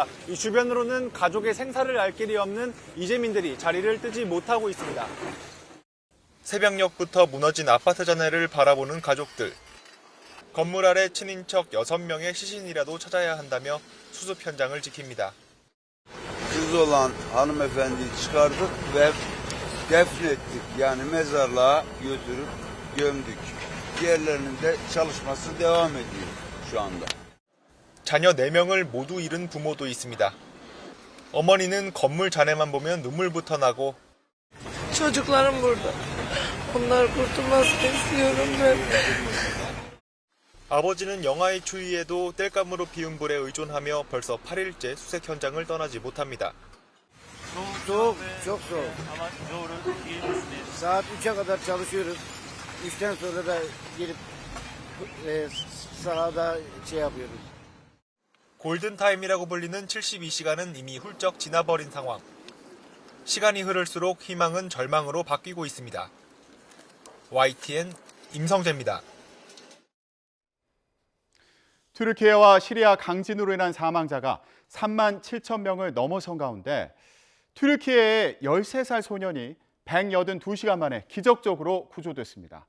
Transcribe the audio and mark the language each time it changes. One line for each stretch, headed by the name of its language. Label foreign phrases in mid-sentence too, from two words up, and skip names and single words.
Korean: 이 주변으로는 가족의 생사를 알 길이 없는 이재민들이 자리를 뜨지 못하고 있습니다. 새벽녘부터 무너진 아파트 잔해를 바라보는 가족들. 건물 아래 친인척 6명의 시신이라도 찾아야 한다며 수습 현장을 지킵니다.
Turkish: Kız olan hanımefendiyi çıkardık ve defnettik. Yani mezarlığa götürüp gömdük. Diğerlerinin de çalışması devam ediyor şu anda.
Korean: 자녀 4명을 modu 잃은 부모도 있습니다. 어머니는 건물 잔해만 보면 눈물부터 나고
Turkish: Çocuklarım burada. Onlar kurtulmasını istiyorum ben.
Korean: 아버지는 영하의 추위에도 땔감으로 피운 불에 의존하며 벌써 8일째 수색 현장을 떠나지 못합니다.
Turkish: Soğuk, çok soğuk. Saat 3'e kadar çalışıyoruz. 3'ten sonra da girip sahada yapıyoruz.
Korean: 골든타임이라고 불리는 72시간은 이미 훌쩍 지나버린 상황. 시간이 흐를수록 희망은 절망으로 바뀌고 있습니다. YTN 임성재입니다. 튀르키예와 시리아 강진으로 인한 사망자가 3만 7천 명을 넘어선 가운데 튀르키예의 13살 소년이 182시간 만에 기적적으로 구조됐습니다.